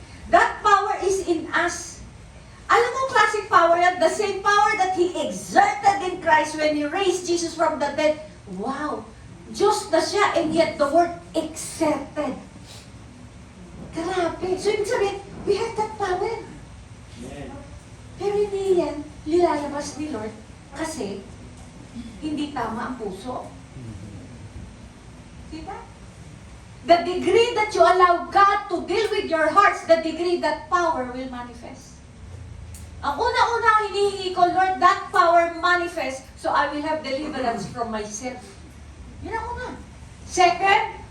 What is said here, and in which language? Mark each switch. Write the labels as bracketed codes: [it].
[en] That power is in us. [tl] Alam mo [en] classic power yan? The same power that He exerted in Christ when He raised Jesus from the dead. Wow! [tl] Diyos na siya, [en] and yet the word exerted. [tl] Grabe. [en] So, [tl] ibig sabihin, [en] we have that power. [tl] Pero hindi yan lilalabas ni Lord kasi hindi tama ang puso. Diba? [en] The degree that you allow God to deal with your hearts, the degree that power will manifest. [tl] Ang una-una hinihingi ko, [en] Lord, that power manifest so I will have deliverance from myself. [tl] Yun ang una. [en] Second,